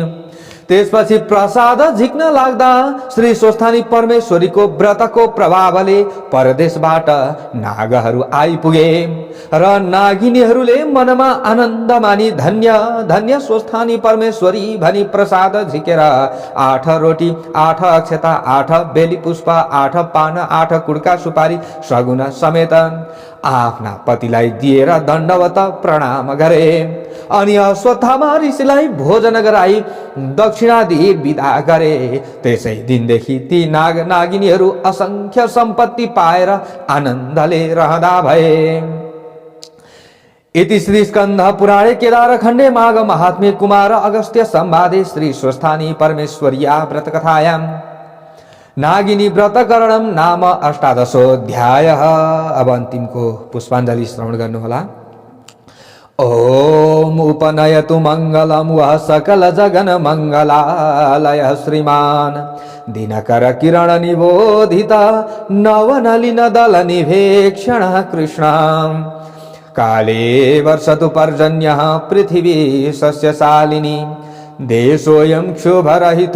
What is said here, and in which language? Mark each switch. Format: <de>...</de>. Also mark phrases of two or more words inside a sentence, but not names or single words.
<ne>त्यसपछि प्रसाद झिक्न लाग्दा श्री स्वस्थानी परमेश्वरीको व्रतको प्रभावले परदेशबाट नागहरू आइपुगे र नागिनीहरूले मनमा आनन्द मानी धन्य धन्य स्वस्थानी परमेश्वरी भनी प्रसाद झिकेर 8 रोटी 8 अक्षता 8 बेली पुष्प 8 पान 8 कुड्का सुपारी सगुना समेत आफ्ना पतिलाई दिएर दण्डवत प्रणाम गरे। अनि अश्वत्थामा ऋषिलाई भोजन गराई दक्षिणा दिई बिदा गरे। त्यसै दिनदेखि ती नागिनीहरू असंख्य सम्पत्ति पाएर आनन्दले रहँदा भए।</ne> <sa>इति श्री स्कन्ध पुराणे केदारखण्डे माघ महात्म्ये कुमार अगस्त्य संवादे श्री स्वस्थानी परमेश्वर्या व्रतकथायां नागिनी व्रतकरणम नाम 18</sa> <ne>अब अन्तिमको पुष्पाञ्जलि श्रवण गर्नुहोला।</ne> <sa>ओम उपनयतु मंगलम वह सकल जगन मंगलालय श्रीमान दिनकर किरण निबोधित नवनलिन दल निभेक्षण कृष्ण काले वर्षतु पर्जन्यः पृथिवी सस्यशालिनी देशोऽयं क्षोभरहितो</sa>